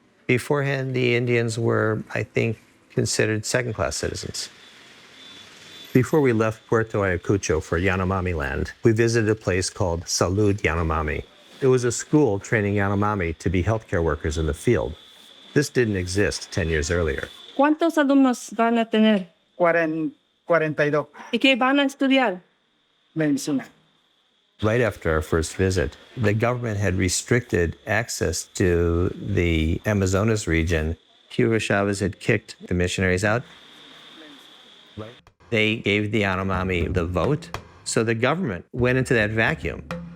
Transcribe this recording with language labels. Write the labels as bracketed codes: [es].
[en] Beforehand, the Indians were, I think, considered second-class citizens. Before we left Puerto Ayacucho for Yanomami land, we visited a place called Salud Yanomami. It was a school training Yanomami to be healthcare workers in the field. This didn't exist 10 years earlier. [es] ¿Cuántos alumnos van a tener? 42. ¿Y qué van a estudiar? Medicina. [en] Right after our first visit, the government had restricted access to the Amazonas region. Hugo Chavez had kicked the missionaries out. They gave the Yanomami the vote, so the government went into that vacuum.